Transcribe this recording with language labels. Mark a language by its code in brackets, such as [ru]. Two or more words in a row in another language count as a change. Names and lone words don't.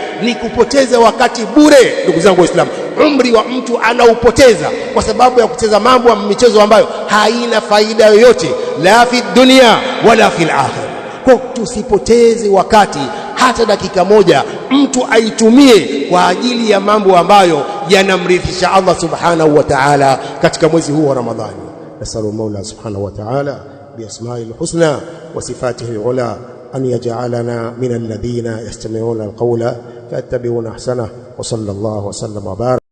[sw] Ni kupoteza wakati bure ndugu zangu Waislamu. Umri wa mtu anaupoteza kwa sababu ya kucheza mambo ya michezo ambayo haina faida yoyote, [ar] لا في الدنيا ولا في الآخرة. [sw] Kwa tusipoteze wakati hata dakika moja, mtu aitumie kwa ajili ya mambo ambayo yanamridhisha [ar] الله سبحانه وتعالى [sw] katika mwezi huu wa Ramadhani. [ar] نسأل المولى سبحانه وتعالى بأسماء الحسنى وصفاته العلى أن يجعلنا من الذين يستمعون القول فيتبعون أحسنه وصلى الله وسلم وبارك.